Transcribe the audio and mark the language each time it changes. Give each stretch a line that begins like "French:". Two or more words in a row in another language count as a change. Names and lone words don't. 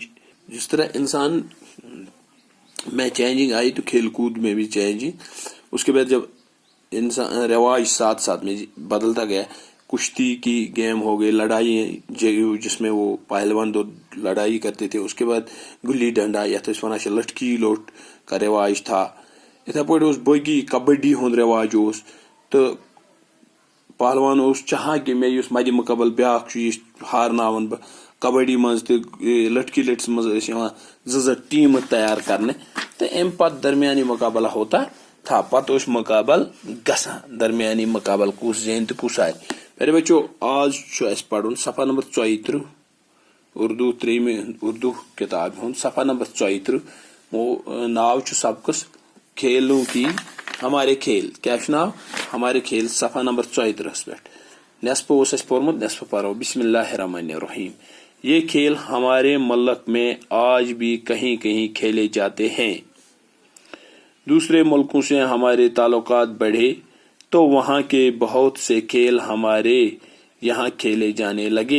Urdu: جس طرح انسان میں چینجنگ آئی تو کھیل کود میں بھی چینجنگ. اس کے بعد جب انسان رواج ساتھ ساتھ میں بدلتا گیا، کشتی کی گیم ہو گئی، لڑائی جس میں وہ پہلوان دو لڑائی کرتے تھے. اس کے بعد گلی ڈنڈا
Kashmiri: یتھ ونان
Urdu: لٹکی لوٹ کا رواج تھا.
Kashmiri: اتھے پٲٹھۍ اوس باقی کبڈی ہُنٛد رواج اوس تہٕ پہلوان اوس چاہان کہ مےٚ یُس مدِ مقابل بیاکھ چھُ یہِ ہارناون بہٕ. کبڈی منٛز تہِ لٹکی لٹس منٛز ٲسۍ یِوان زٕ ٹیٖمہٕ تیار کرنہٕ تہٕ امہِ پتہٕ درمیانی
Urdu: مقابلہ ہوتا تھا.
Kashmiri: پتہٕ اوس مقابل گژھان درمیانی مقابل کُس زینہِ تہٕ کُس ہارِ. پیارے بچو آز چھُ اسہِ پرُن صفحہ نمبر 34 اردو 3 اردو کتاب ہُنٛد صفحہ نمبر 34. ناو چھُ سبقس
Urdu: کھیلوں کی ہمارے کھیل.
Kashmiri: کیا چھُ ناو؟
Urdu: ہمارے کھیل.
Kashmiri: صفحہ نمبر 34 پٮ۪ٹھ. نصف اوس اسہِ پوٚرمُت، نصف پرو.
Arabic: بسم اللہ الرحمن الرحیم.
Urdu: یہ کھیل ہمارے ملک میں آج بھی کہیں کہیں کھیلے جاتے ہیں. دوسرے ملکوں سے ہمارے تعلقات بڑھے تو وہاں کے بہت سے کھیل ہمارے یہاں کھیلے جانے لگے.